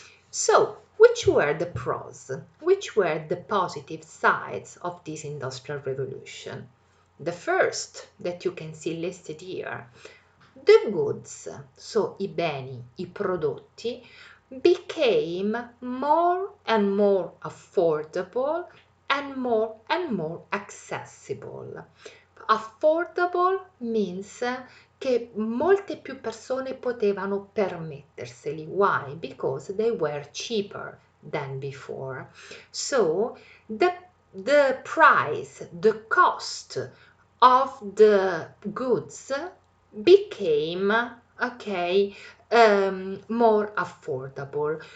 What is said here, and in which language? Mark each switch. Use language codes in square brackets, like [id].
[en] So, which were the pros? Which were the positive sides of this industrial revolution? The first that you can see listed here, the goods, so [it] i beni, i prodotti, [en] became more and more affordable and more accessible. Affordable means [it] che molte più persone potevano permetterseli. [en] Why? Because they were cheaper than before. So the price, the cost of the goods became, okay, more affordable.